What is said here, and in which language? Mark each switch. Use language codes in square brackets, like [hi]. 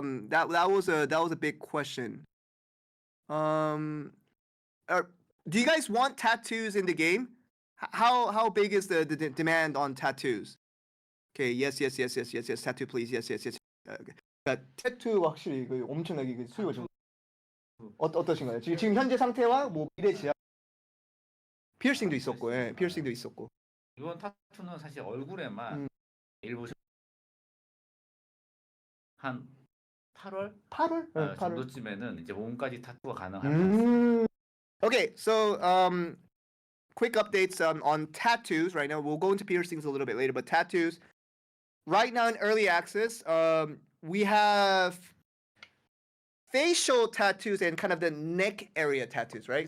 [en] That was a big question. Do you guys want tattoos in the game? How big is the demand on tattoos? Okay, yes. Tattoo, please. Yes. [ko] 그러니까 타투 확실히 그 엄청나게 그 수요가 좀 어떠신가요? 지금 현재 상태와 뭐 미래 지향 피어싱도 있었고, 예, 피어싱도 있었고. 이번 타투는 사실 얼굴에만 일부 한 8월? 8월 정도쯤에는 이제 몸까지 타투가 가능합니다. [en] Okay, so quick updates on tattoos right now. We'll go into piercings a little bit later, but tattoos right now in early access, we have facial tattoos and kind of the neck area tattoos, right?